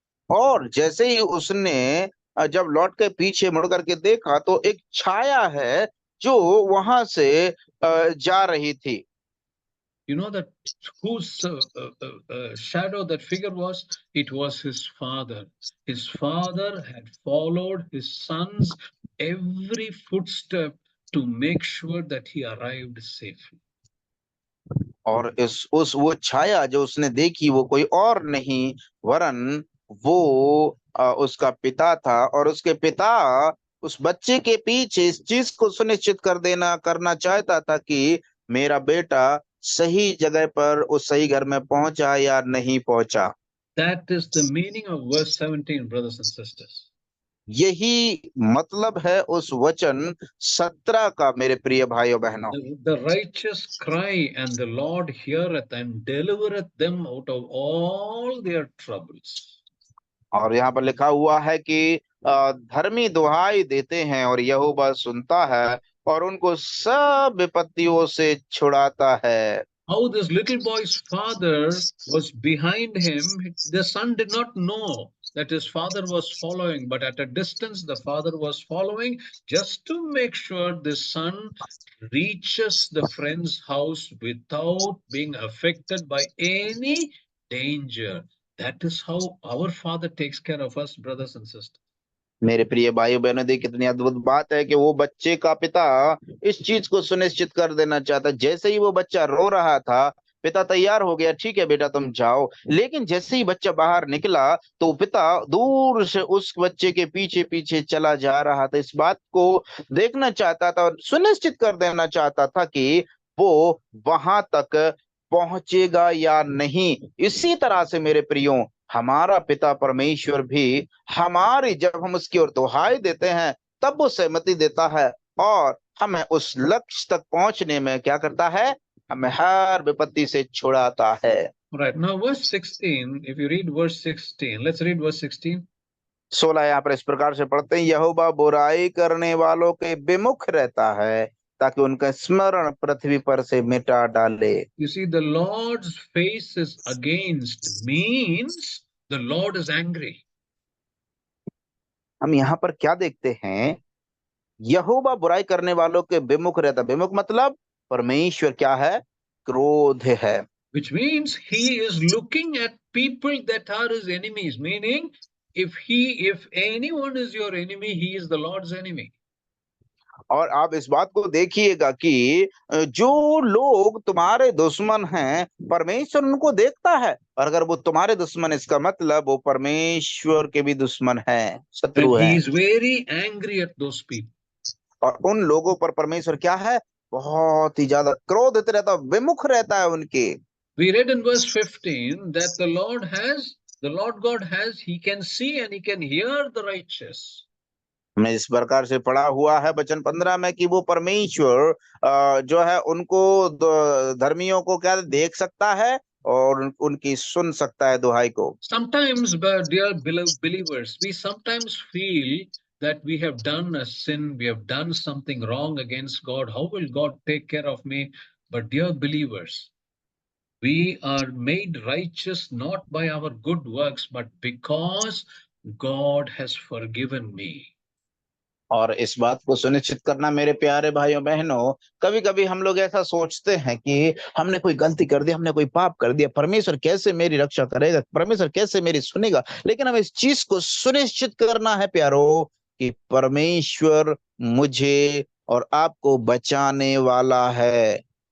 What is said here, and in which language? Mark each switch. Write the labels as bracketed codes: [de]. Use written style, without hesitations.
[hi] और जैसे ही उसने जब लौट के पीछे मुड़ करके देखा तो एक छाया है जो वहां से जा रही थी। [en] You know that whose shadow that figure was? It was his father. His father had followed his son's every footstep to make sure that he arrived safely. [hi] और वो छाया जो उसने देखी वो कोई और नहीं वरन वो उसका पिता था, और उसके पिता उस बच्चे के पीछे इस चीज को सुनिश्चित करना चाहता था कि मेरा बेटा सही जगह पर उस सही घर में पहुंचा या नहीं पहुंचा। [en] That is the meaning of verse 17, brothers and sisters. [hi] यही मतलब है उस वचन 17 का, मेरे प्रिय भाइयों बहनों। [en] The righteous cry and the Lord heareth and delivereth them out of all their troubles. [hi] और यहाँ पर लिखा हुआ है कि धर्मी दुहाई देते हैं और यहोवा सुनता है और उनको सब विपत्तियों से छुड़ाता है। [en] How this little boy's father was behind him, the son did not know that his father was following, but at a distance the father was following just to make sure the son reaches the friend's house without being affected by any danger. That is how our Father takes care of us, brothers and sisters. [hi] मेरे प्रिय भाइयों बहनों, देखिए कितनी अद्भुत बात है कि वो बच्चे का पिता इस चीज को सुनिश्चित कर देना चाहता। जैसे ही वो बच्चा रो रहा था, पिता तैयार हो गया, ठीक है बेटा तुम जाओ, लेकिन जैसे ही बच्चा बाहर निकला तो पिता दूर से उस बच्चे के पीछे पीछे चला जा रहा था। इस बात को देखना चाहता था और सुनिश्चित कर देना चाहता था कि वो वहां तक पहुंचेगा या नहीं। इसी तरह से मेरे प्रियो, हमारा पिता परमेश्वर भी हमारी जब हम उसकी ओर दुहाई देते हैं तब वो सहमति देता है और हमें उस लक्ष्य तक पहुंचने में क्या करता है, हमें हर विपत्ति से छुड़ाता है। [en] Right. Now verse 16, if you read verse 16, let's read verse 16. [hi] 16 यहाँ पर इस प्रकार से पढ़ते हैं, यहोवा बुराई करने वालों के विमुख रहता है ताकि उनका स्मरण पृथ्वी पर से मिटा डाले। [en] You see, the Lord's face is against means the Lord is angry. [hi] हम यहाँ पर क्या देखते हैं, यहोवा बुराई करने वालों के विमुख रहता। विमुख मतलब परमेश्वर क्या है, क्रोध है। [en] Which means he is looking at people that are his enemies, meaning if anyone is your enemy, he is the Lord's enemy. [hi] और आप इस बात को देखिएगा कि जो लोग तुम्हारे दुश्मन हैं परमेश्वर उनको देखता है, और अगर वो तुम्हारे दुश्मन, इसका मतलब वो परमेश्वर के भी दुश्मन हैं, शत्रु [en] And he is very angry at those people. [hi] और उन लोगों पर परमेश्वर क्या है, बहुत ही ज्यादा क्रोधित रहता, विमुख रहता है उनके। [en] We read in verse 15 that the Lord God has, he can see and he can hear the righteous. [hi] हमने इस प्रकार से पढ़ा हुआ है वचन 15 में कि वो परमेश्वर जो है उनको धर्मियों को क्या देख सकता है और उनकी सुन सकता है दुहाई को। [en] Sometimes, dear believers, we sometimes feel that we have done a sin, we have done something wrong against God. How will God take care of me? But dear believers, we are made righteous not by our good works, but because God has forgiven me. [hi] और इस बात को सुनिश्चित करना मेरे प्यारे भाइयों बहनों, कभी कभी हम लोग ऐसा सोचते हैं कि हमने कोई गलती कर दी, हमने कोई पाप कर दिया, परमेश्वर कैसे मेरी रक्षा करेगा, परमेश्वर कैसे मेरी सुनेगा। लेकिन हमें इस चीज को सुनिश्चित करना है प्यारो कि परमेश्वर मुझे और आपको बचाने वाला है।